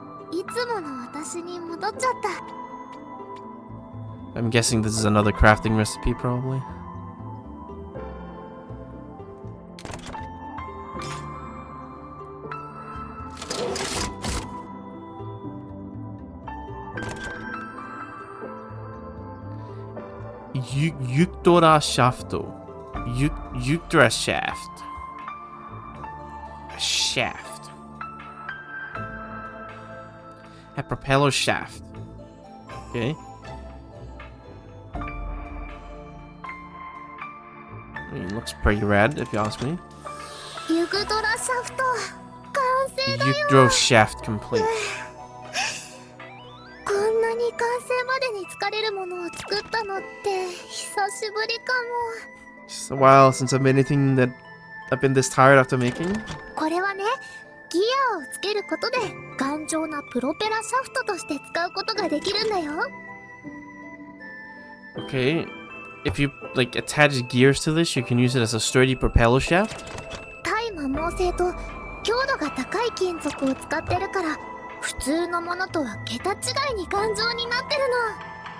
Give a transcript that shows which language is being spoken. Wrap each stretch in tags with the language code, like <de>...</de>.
<ja>いつもの私に戻っちゃった。</ja> <en>I'm guessing this is another crafting recipe, probably. Yukdora shafto. Yukdora shaft. A shaft. A propeller shaft. Okay. I mean, looks pretty rad, if you ask me.</en> <ja>ユグドラシャフト完成だよ。</ja> <en>Yukdora shaft complete.</en> <ja>こんなに完成までに疲れるものを作ったのって久しぶりか</ja> <en>It's a while since I've made anything that I've been this tired after making.</en> <ja>も。これはね、ギアをつけることで頑丈なプロペラシャフトとして使うことができるんだよ。</ja> <en>Okay. If you, like, attach gears to this, you can use it as a sturdy propeller shaft.</en> <ja>対摩耗性と強度が高い金属を使ってるから普通のものとは桁違いに頑丈になってるの。</ja>